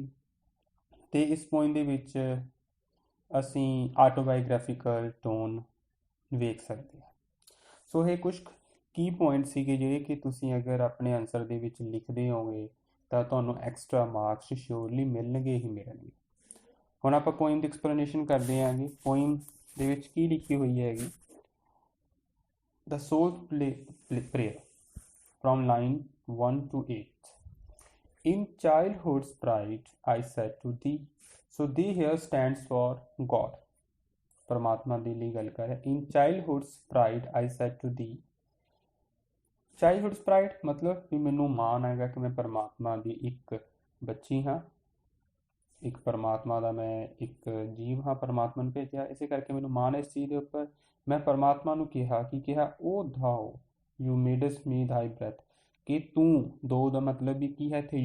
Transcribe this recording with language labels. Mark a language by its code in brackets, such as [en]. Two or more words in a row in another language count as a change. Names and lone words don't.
[pa] ਅਤੇ ਇਸ ਪੋਇਮ ਦੇ ਵਿੱਚ ਅਸੀਂ [en] autobiographical tone [pa] ਵੇਖ ਸਕਦੇ ਹਾਂ। ਸੋ ਇਹ ਕੁਛ ਕੀ ਪੁਆਇੰਟ ਸੀਗੇ ਜਿਹੜੇ ਕਿ ਤੁਸੀਂ ਅਗਰ ਆਪਣੇ ਆਨਸਰ ਦੇ ਵਿੱਚ ਲਿਖਦੇ ਹੋਗੇ ਤਾਂ ਤੁਹਾਨੂੰ [en] extra marks surely [pa] ਮਿਲਣਗੇ ਹੀ ਮਿਲਣਗੇ। ਹੁਣ ਆਪਾਂ ਪੋਇਮ ਦੀ ਐਕਸਪਲੇਨੇਸ਼ਨ ਕਰਦੇ ਹਾਂਗੇ। ਪੋਇਮ ਦੇ ਵਿੱਚ ਕੀ ਲਿਖੀ ਹੋਈ ਹੈਗੀ? [en] The Soul's Prayer from line 1 to 8. In childhood's pride I said to thee, so thee here stands for God. [pa] ਪਰਮਾਤਮਾ ਦੀ ਲਈ ਗੱਲ ਕਰ ਰਿਹਾ। [en] In childhood's pride I said to thee. childhood pride [pa] ਮਤਲਬ ਵੀ ਮੈਨੂੰ ਮਾਣ ਹੈਗਾ ਕਿ ਮੈਂ ਪਰਮਾਤਮਾ ਦੀ ਇੱਕ ਬੱਚੀ ਹਾਂ, ਇੱਕ ਪਰਮਾਤਮਾ ਦਾ ਮੈਂ ਇੱਕ ਜੀਵ ਹਾਂ, ਪਰਮਾਤਮਾ ਨੂੰ ਭੇਜਿਆ, ਇਸੇ ਕਰਕੇ ਮੈਨੂੰ ਮਾਣ ਇਸ ਚੀਜ਼ ਦੇ ਉੱਪਰ। ਮੈਂ ਪਰਮਾਤਮਾ ਨੂੰ ਕਿਹਾ, ਕੀ ਕਿਹਾ? [en] O thou you mades me thy breath, [pa] ਕਿ ਤੂੰ, ਦੋ ਦਾ ਮਤਲਬ ਵੀ ਕੀ ਹੈ ਇੱਥੇ?